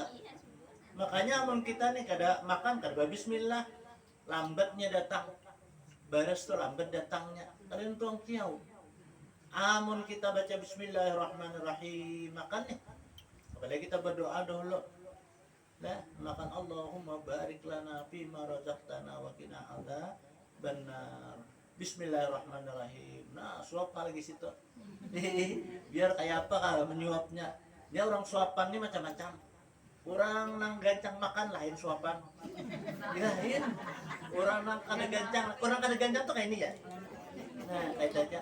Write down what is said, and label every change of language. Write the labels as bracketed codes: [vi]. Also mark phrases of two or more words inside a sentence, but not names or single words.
[bjn] Makanya amun kita nih kada makan kada bismillah, lambatnya datang. Baras tuh lambat datangnya. Kalian tuang tiaw. Amun kita baca bismillahirrahmanirrahim makan nih. Apalagi kita berdoa dulu. Nah, makan [ar] اللهم بارك لنا فيما رزقتنا وقنا عذاب النار. [bjn] Bismillahirrahmanirrahim. Nah, suap lagi situ. Biar kayak apa kalau menyuapnya. Dia orang suapan nih macam-macam. Orang nang gancang makan lain suapan. Lain. Orang nang kada gancang tuh kayak ini ya. Nah, kayak aja.